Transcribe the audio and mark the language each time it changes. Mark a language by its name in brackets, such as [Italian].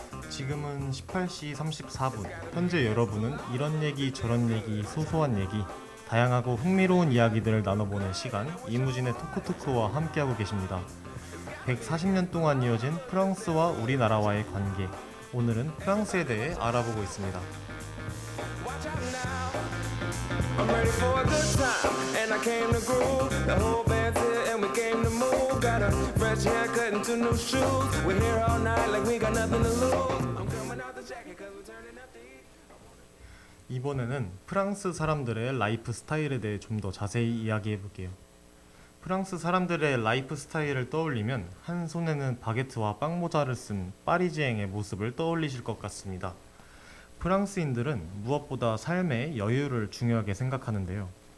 [Korean] 지금은 18시 34분. 현재 여러분은 이런 얘기 저런 얘기 소소한 얘기 다양하고 흥미로운 이야기들을 나눠보는 시간 이무진의 토크토크와 함께하고 계십니다. 140년 동안 이어진 프랑스와 우리나라와의 관계, 오늘은 프랑스에 대해 알아보고 있습니다. [English] I'm ready for a good time, and I came to groove. The whole band's here, and we came to move. Got a fresh haircut and two new shoes. We're here all night like we got nothing to lose. I'm coming out the jacket 'cause we're turning up the heat. [Korean] 이번에는 프랑스 사람들의 라이프 스타일에 대해 좀 더 자세히 이야기해 볼게요. 프랑스 사람들의 라이프 스타일을 떠올리면 한 손에는 바게트와 빵모자를 쓴 파리지앵의 모습을 떠올리실 것 같습니다. 프랑스인들은 무엇보다 삶의 여유를 중요하게 생각하는데요.